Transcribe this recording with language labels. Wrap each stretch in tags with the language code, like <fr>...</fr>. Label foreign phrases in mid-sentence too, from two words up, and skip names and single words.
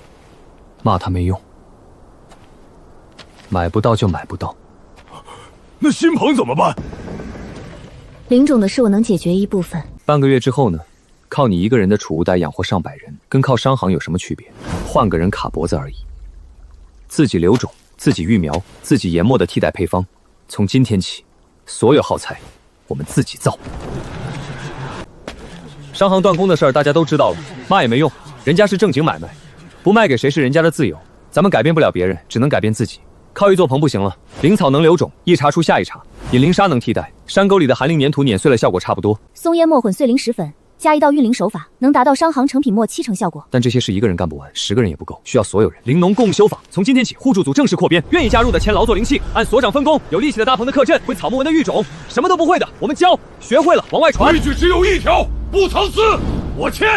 <zh>罵他沒用，買不到就買不到。那新棚怎麼辦？靈種的事我能解決一部分。半個月之後呢？靠你一個人的儲物袋養活上百人，跟靠商行有什麼區別？換個人卡脖子而已。自己留種。自己育苗，自己研磨的替代配方。從今天起，所有耗材我們自己造。商行斷供的事兒大家都知道了，罵也沒用，人家是正經買賣，不賣給誰是人家的自由。咱們改變不了別人，只能改變自己。靠一座棚不行了，靈草能留種，一茬出下一茬。引靈砂能替代，山溝裡的寒靈粘土碾碎了，效果差不多。松煙末混碎靈石粉。加一道運靈手法，能達到商行成品末7成效果。但這些事一個人幹不完，10個人也不夠，需要所有人。靈農共修坊，從今天起，互助組正式擴編，願意加入的簽勞作靈氣，按所長分工。有力氣的搭棚的克陣，會草木文的育種，什麼都不會的我們教，學會了往外傳。規矩只有一條，不藏私。我簽。</zh>